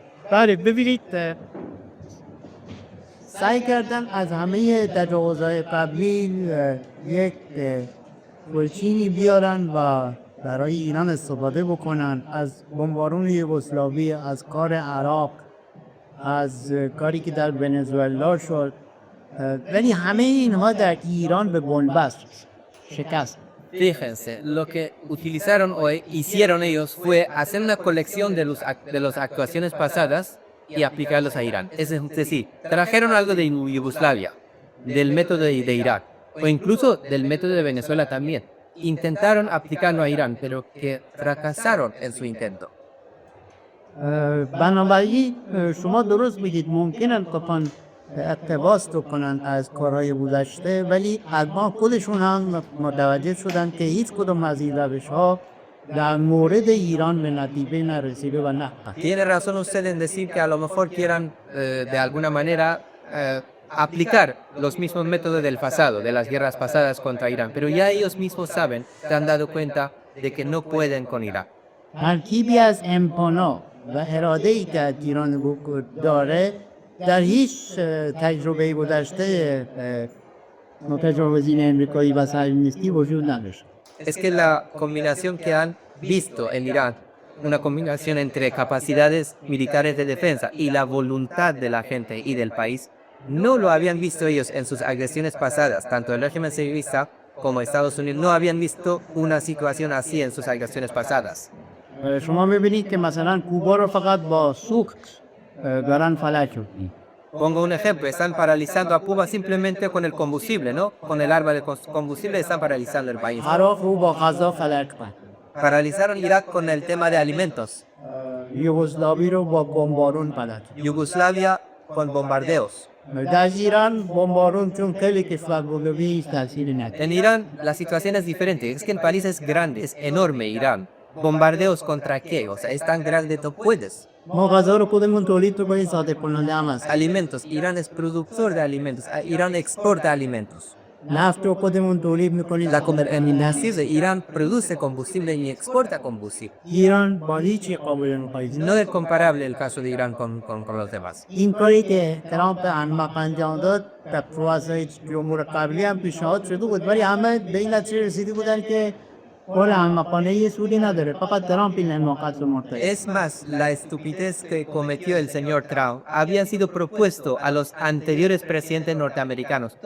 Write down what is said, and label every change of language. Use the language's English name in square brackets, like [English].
[Persian] بله ببینید سعی کردن از همه تجاوزهای قبلی یک گلچینی بیارن و برای ایران استفاده بکنن از بمبارون یوگسلاوی، از کار عراق، از کاری که در ونزوئلا شد، ولی همه اینها در ایران به بنبست شکست. [Spanish] Fíjense, lo que utilizaron o hicieron ellos fue hacer una colección de las actuaciones pasadas y aplicarlos a Irán. Es decir, trajeron algo de Yugoslavia, del método de Irak, o incluso del método de Venezuela también. Intentaron aplicarlo a Irán, pero que fracasaron en su intento. [Persian] بنابراین شما درست میگید ممکنن بخوان اقتباس کنن از کارهای گذشته، ولی الان خودشون هم متوجه شدن که هیچ کدوم از این روش‌ها در مورد ایران به نتیجه نرسیده و نه. [Spanish] Tiene razón usted en decir que a lo mejor quieran de alguna manera aplicar los mismos métodos del pasado, de las guerras pasadas contra Irán, pero ya ellos mismos saben, se han dado cuenta de que no pueden con Irán. [Persian] ترکیبی از امکانات و اراده‌ای که ایران داره در هیچ تجربه گذشته متجاوزین امریکایی و صهیونیستی وجود نداشت. [Spanish] Es que la combinación que han visto en Irán, una combinación entre capacidades militares de defensa y la voluntad de la gente y del país, no lo habían visto ellos en sus agresiones pasadas, tanto el régimen sionista como Estados Unidos no habían visto una situación así en sus agresiones pasadas. [Persian] شما می‌بینید که مثلا کوبا رو فقط با سوخت دارن فلج می‌کنن. [Spanish] Pongo un ejemplo, están paralizando a Cuba simplemente con el combustible, ¿no? Con el arma de combustible están paralizando el país. [Persian] عراق رو با غذا فلج کرد. [Spanish] Paralizaron Irak con el tema de alimentos. [Persian] یوگسلاوی رو با بمبارون فلج کرد. [Spanish] Yugoslavia con bombardeos. [Persian] در ایران بمبارون چون خیلی کشور بزرگی هیچ تاثیری نداره. [Spanish] En Irán la situación es diferente, es que el país es grande, es enorme Irán. ¿Bombardeos contra qué? O sea, es tan grande, no puedes. [Persian] ما غذا رو خودمون تولید کنیم صادر کننده هم هست. [Spanish] Alimentos, Irán es productor de alimentos, Irán exporta alimentos. [Persian] نفت رو خودمون تولید میکنیم. [Spanish] Decir, Irán produce combustible y exporta combustible. [Persian] ایران با هیچی قابل مقایسه. [Spanish] No es comparable el caso de Irán con los demás. [Persian] این کاری که ترامپ احمق انجام داد در پروازهای جمهور قبلی هم پیشنهاد شده بود ولی همه به این نتیجه رسیده بودن که کار احمقانه یه سودی نداره فقط ترامپ این حماقت رو مرتکب. [Spanish] Es más, la estupidez que cometió el señor Trump había sido propuesto a los anteriores presidentes norteamericanos.